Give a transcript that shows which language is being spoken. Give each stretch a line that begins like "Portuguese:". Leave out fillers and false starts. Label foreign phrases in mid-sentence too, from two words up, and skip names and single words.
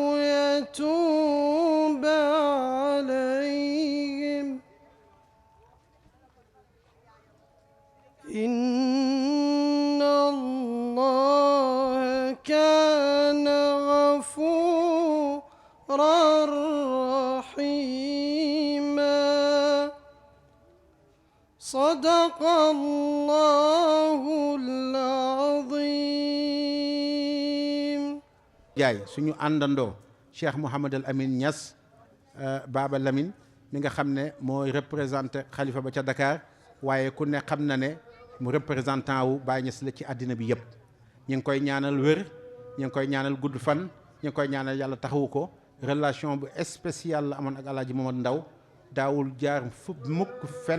Arabic: يتوب عليهم إن الله كان غفورا رحيما صدق الله العظيم.
Wolof: jaay suñu àndandoo Cheikh Mouhamadul Amin Niass Baba Lamine mi nga xam ne mooy représenté xalifa ba ca Dakar waaye ku ne xam na ne mu représentant wu Baye Niass la ci àddina bi yëpp ñu ngi koy ñaanal wér ñu ngi koy ñaanal gudd fan ñu ngi koy ñaanal yàlla taxawu ko relation bu spéciale la amoon ak Alaaji Mamad Ndaw daawul jaar mukk fenn